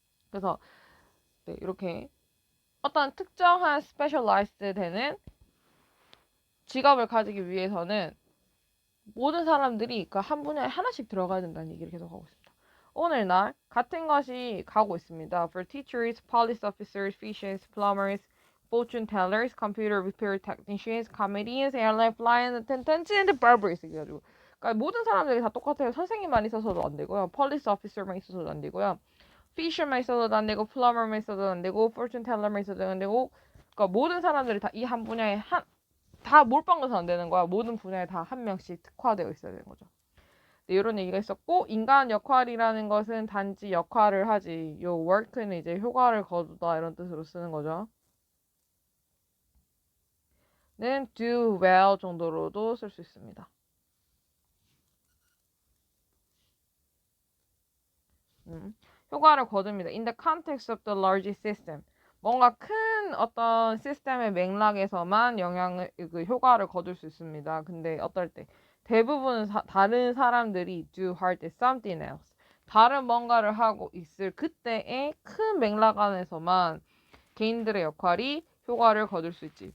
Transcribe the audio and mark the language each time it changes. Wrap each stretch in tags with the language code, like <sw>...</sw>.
<ko>그래서 네, 이렇게 어떤 특정한 스페셜라이즈드 되는 직업을 가지기 위해서는 모든 사람들이 그 한 분야에 하나씩 들어가야 된다는 얘기를 계속 하고 있습니다. 오늘날 같은 것이 가고 있습니다.</ko> <en>For teachers, police officers, physicians, plumbers, fortune tellers, computer repair technicians, comedians, airline flight attendants, and barbers</en> <ko>이래가지고 그러니까 모든 사람들이 다 똑같아요. 선생님만 있어서도 안 되고요. police officer만 있어서도 안 되고요. fisher만 있어도 안 되고 plumber만 있어도 안 되고 fortune teller만 있어도 안 되고 그러니까 모든 사람들이 다 이 한 분야에 다 몰빵돼서 안 되는 거야. 모든 분야에 다 한 명씩 특화되어 있어야 되는 거죠. 네, 이런 얘기가 있었고 인간 역할이라는 것은 단지 역할을 하지. 요 work는 이제 효과를 거두다 이런 뜻으로 쓰는 거죠. 는</ko> <en>do well</en> <ko>정도로도 쓸 수 있습니다. 효과를 거둡니다.</ko> <en>In the context of the larger system.</en> <ko>뭔가 큰 어떤 시스템의 맥락에서만 그 효과를 거둘 수 있습니다. 근데 어떨 때 대부분 다른 사람들이</ko> <en>do hard something else.</en> <ko>다른 뭔가를 하고 있을 그때의 큰 맥락 안에서만 개인들의 역할이 효과를 거둘 수 있지.</ko>